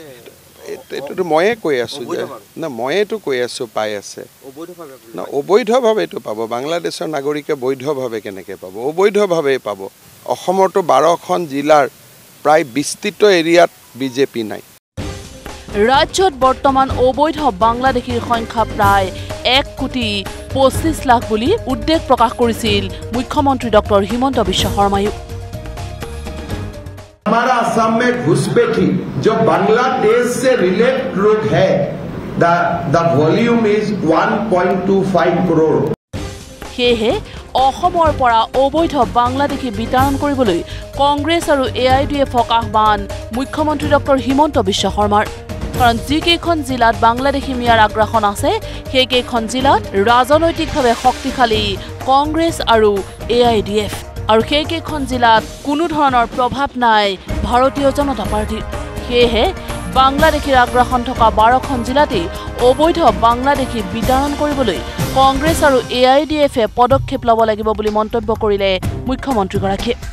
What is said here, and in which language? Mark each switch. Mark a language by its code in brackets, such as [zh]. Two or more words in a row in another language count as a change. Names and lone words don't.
[as] এটো ময়ে কৈ আছো যে না ময়েটো কৈ আছো পাই আছে অবৈধভাৱে এটো পাব বাংলাদেশৰ নাগৰিকে বৈধভাৱে কেনেকৈ পাব অবৈধভাৱে পাব অসমৰটো 12খন জিলাৰ প্ৰায় বিস্তৃত এৰিয়াত বিজেপি নাই ৰাজ্যত বৰ্তমান অবৈধ বাংলাদেশীৰ সংখ্যা প্ৰায় 1,25,00,000 বুলি উদ্বেগ প্ৰকাশ কৰিছিল মুখ্যমন্ত্ৰী ডক্টৰ হিমন্ত বিশ্ব শৰ্মায়ো [hi] हमारा असम में घुसपैठी जो बांग्लादेश से रिलेटेड लोग है [en] the volume is [hi] 1.25 करोड़ [as] সেয়ে অসমৰ পৰা অবৈধ বাংলাদেশী বিতৰণ কৰিবলৈ কংগ্ৰেছ আৰু AIDFক আহ্বান মুখ্যমন্ত্ৰী ডক্টৰ হিমন্ত বিশ্ব শৰ্মাৰ কাৰণ যিকেইখন জিলাত বাংলাদেশী মিয়াৰ আগ্ৰাসন আছে সেইকেইখন জিলাত ৰাজনৈতিকভাৱে শক্তিশালী কংগ্ৰেছ আৰু AIDF আৰু সেইকেইখন জিলাত কোনো ধৰণৰ প্ৰভাৱ নাই ভাৰতীয় জনতা পাৰ্টিৰ সেয়ে বাংলাদেশীৰ আগ্ৰাসন থকা 12খন জিলাতেই অবৈধ বাংলাদেশী বিতৰণ কৰিবলৈ কংগ্ৰেছ আৰু AIDFে পদক্ষেপ ল'ব লাগিব বুলি মন্তব্য কৰিলে মুখ্যমন্ত্ৰীগৰাকীয়ে